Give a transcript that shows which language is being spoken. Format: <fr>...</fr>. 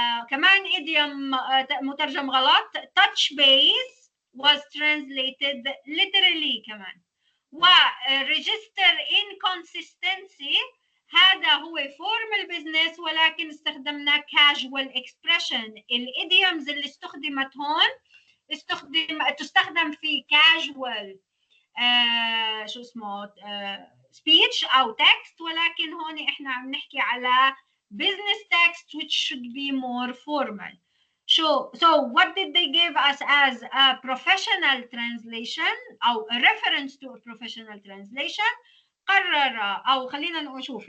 <ar>كمان idiom مترجم غلط.</ar> <en>touch base was translated literally كمان.</en> <ar>و register inconsistency هذا هو formal business ولكن استخدمنا casual expression. الidioms اللي استخدمت هون تستخدم في casual شو اسمه speech أو text ولكن هون احنا عم نحكي على business text</ar> <en>which should be more formal. So what did they give us as a professional translation أو a reference to a professional translation؟</en> <ar>قرر أو خلينا نشوف.</ar>